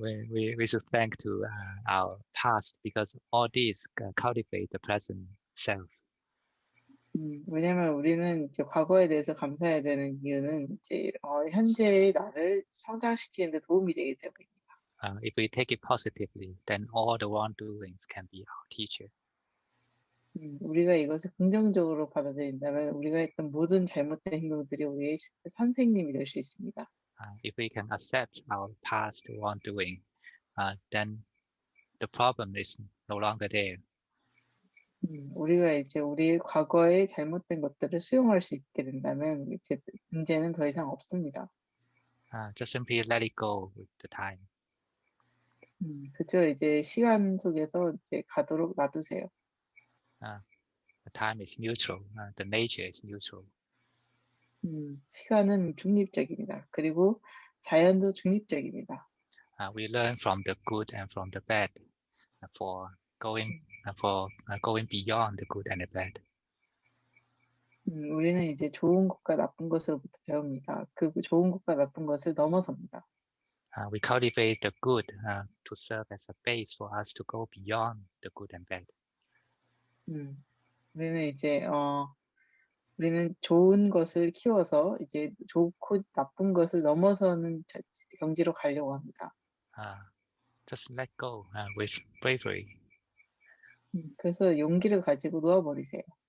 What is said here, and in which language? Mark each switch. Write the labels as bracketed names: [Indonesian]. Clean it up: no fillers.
[English] We should thank to our past because all these cultivate the present self. [Korean] 왜냐면 우리는 이제 과거에 대해서 감사해야 되는 이유는 이제 현재의 나를 성장시키는 데 도움이 되기 때문입니다. [English] If we take it positively, then all the wrongdoings can be our teacher. [Korean] 우리가 이것을 긍정적으로 받아들인다면 우리가 했던 모든 잘못된 행동들이 우리의 선생님이 될 수 있습니다. [English] If we can accept our past wrongdoing, then the problem is no longer there. [Korean] 우리가 이제 우리의 과거의 잘못된 것들을 수용할 수 있게 된다면 이제 문제는 더 이상 없습니다. [English] Just simply let it go with the time. [Korean] 그저 이제 시간 속에서 이제 가도록 놔두세요. [English] The time is neutral. The nature is neutral. [Korean] 시간은 중립적입니다. 그리고 자연도 중립적입니다. [English] We learn from the good and from the bad for going beyond the good and the bad. [Korean] 우리는 이제 좋은 것과 나쁜 것으로부터 배웁니다. 그 좋은 것과 나쁜 것을 넘어섭니다. [English] We cultivate the good to serve as a base for us to go beyond the good and bad. [Korean] 우리는 이제 우리는 좋은 것을 키워서 이제 좋고 나쁜 것을 넘어서는 경지로 가려고 합니다. [English] Just let go with bravery. [Korean] 그래서 용기를 가지고 놓아버리세요.